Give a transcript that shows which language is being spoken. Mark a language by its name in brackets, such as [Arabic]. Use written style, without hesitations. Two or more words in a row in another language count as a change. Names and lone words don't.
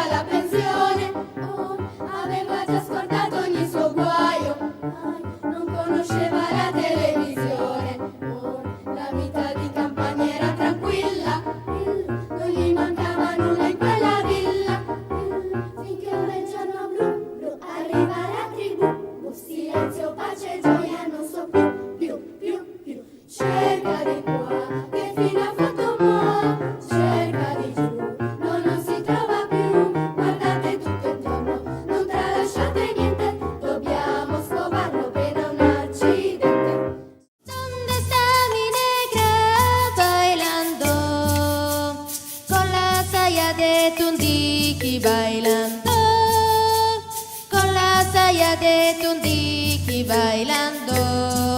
[Italian] la pensione, aveva già scordato ogni suo guaio, non conosceva la televisione, la vita di campagna era tranquilla, non gli mancava nulla in quella villa, finché un bel giorno blu, blu, arriva la tribù, silenzio, pace, gioia, non so più, cerca di qua, che fine ha fatto mo', cerca di giù, no, non si trova più, guardate tutto intorno, non tralasciate niente, dobbiamo scovarlo per un accidente. [Spanish] ¿Dónde está mi negra bailando? Con la saya de Tundiki bailando, con la saya de Tundiki bailando.